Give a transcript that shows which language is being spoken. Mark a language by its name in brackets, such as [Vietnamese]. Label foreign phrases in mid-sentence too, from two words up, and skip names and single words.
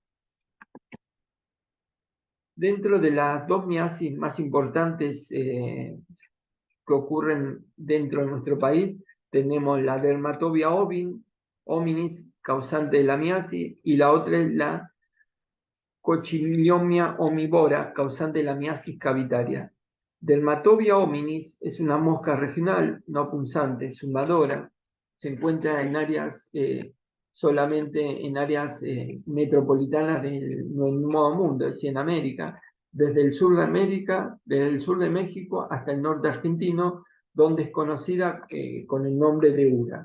[Spanish] Dentro de las dos miasis más importantes que ocurren dentro de nuestro país, tenemos la Dermatobia hominis, causante de la miasis, y la otra es la Cochiliomia omnivora, causante de la miasis cavitaria. Dermatobia hominis es una mosca regional, no punzante, zumbadora. Se encuentra en áreas, solamente en áreas metropolitanas del Nuevo Mundo, es decir, en América, desde el sur de América, desde el sur de México hasta el norte argentino, donde es conocida con el nombre de Ura.